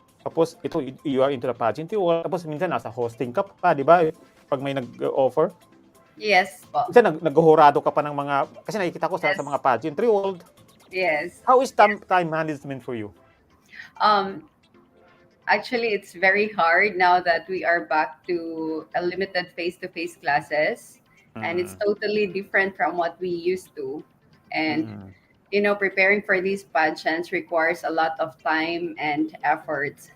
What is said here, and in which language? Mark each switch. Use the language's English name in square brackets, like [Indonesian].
[Filipino] Tapos, ito, [English] you are into the pageant world. [Filipino] Tapos, minsan, nasa hosting ka pa, di ba? Pag may nag-offer. [English] Yes po. [Filipino] Minsan, nag-hurado ka pa ng mga, kasi nakikita ko sa [English] Yes. mga pageantry world. Yes. How is time management for you? Actually, it's very hard now that we are back to a limited face-to-face classes, and it's totally different from what we used to. And preparing for these pageants requires a lot of time and efforts.